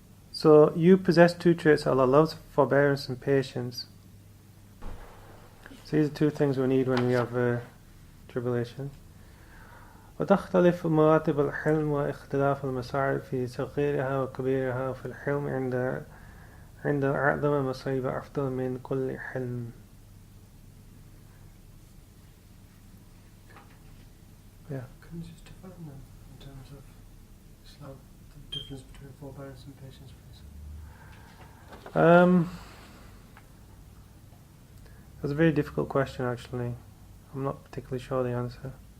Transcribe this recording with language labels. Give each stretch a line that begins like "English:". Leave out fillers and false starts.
English: So you possess two traits Allah loves: forbearance and patience. So these are two things we need when we have tribulation.
Arabic: وتختلف مراتب الحلم واختلاف المصاعب في صغيرها وكبيرها. في الحلم عند أعظم المصيبة أفضل من كل حلم.
English: Yeah. Can you just define them in terms of Islam, the difference between forbearance and patience, please? That's a very difficult question, actually. I'm not particularly sure the answer.